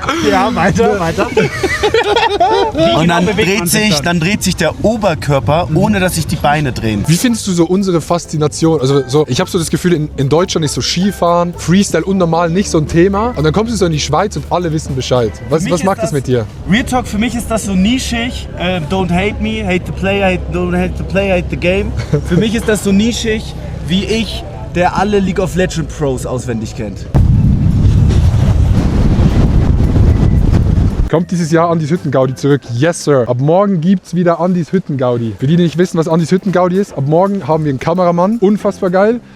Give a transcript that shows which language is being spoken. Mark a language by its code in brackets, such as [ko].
[de] Ja, weiter. Und dann dreht sich der Oberkörper, ohne dass sich die Beine drehen. Wie findest du so unsere Faszination? Also so, ich habe so das Gefühl, in Deutschland ist so Skifahren, Freestyle unnormal nicht so ein Thema. Und dann kommst du so in die Schweiz und alle wissen Bescheid. Was macht das mit dir? Real Talk, für mich ist das so nischig. [en] Don't hate me, hate the player, don't hate the player, hate the game. [de] Für mich ist das so nischig, wie ich, der alle League of Legends Pros auswendig kennt. Kommt dieses Jahr Andis Hüttengaudi zurück? [en] Yes, Sir. [de] Ab morgen gibt's wieder Andis Hüttengaudi. Für die nicht wissen, was Andis Hüttengaudi ist, ab morgen haben wir einen Kameramann. Unfassbar geil.